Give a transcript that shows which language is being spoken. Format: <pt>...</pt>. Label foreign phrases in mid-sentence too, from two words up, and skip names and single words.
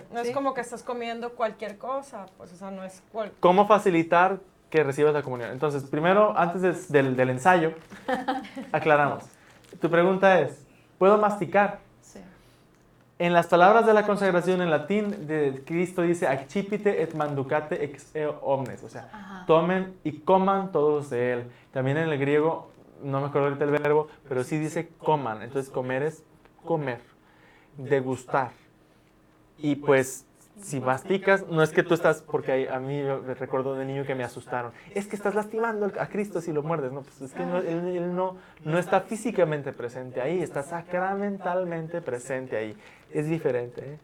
<es>No es como que estás comiendo cualquier cosa, pues, o sea, no es ¿Cómo facilitar que recibas la comunión? Entonces, primero, antes del ensayo, aclaramos. Tu pregunta es, ¿puedo masticar? Sí. En las palabras de la consagración en latín, de Cristo dice,</es> <la>accipite et manducate ex eo omnes,</la> <es>o sea, Ajá. tomen y coman todos de él. También en el griego, no me acuerdo ahorita el verbo, pero sí dice coman, entonces comer es comer, degustar. Y pues, si masticas, no es que tú estás, porque a mí yo recuerdo de niño que me asustaron, es que estás lastimando a Cristo si lo muerdes, no, pues es que él no está físicamente presente ahí, está sacramentalmente presente ahí, es diferente, ¿eh?</es>